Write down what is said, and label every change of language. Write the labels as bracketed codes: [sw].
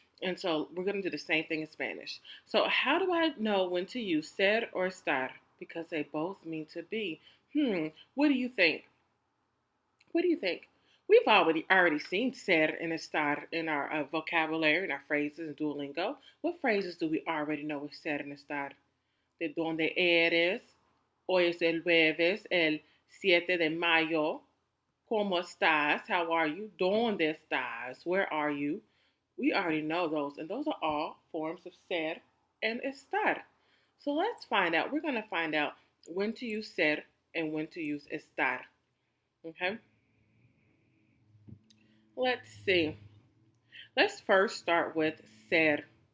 [en] And so we're going to do the same thing in Spanish. So how do I know when to use ser or estar? Because they both mean to be. What do you think? What do you think? We've already seen ser and estar in our vocabulary, in our phrases in Duolingo. What phrases do we already know with ser and estar? [es] De dónde eres. Hoy es el jueves, el 7 de mayo. ¿Cómo estás? [en] How are you? [es] ¿Dónde estás? [en] Where are you? We already know those, and those are all forms of ser and estar. So let's find out. We're going to find out when to use ser and when to use estar. Okay? Let's see. Let's first start with ser.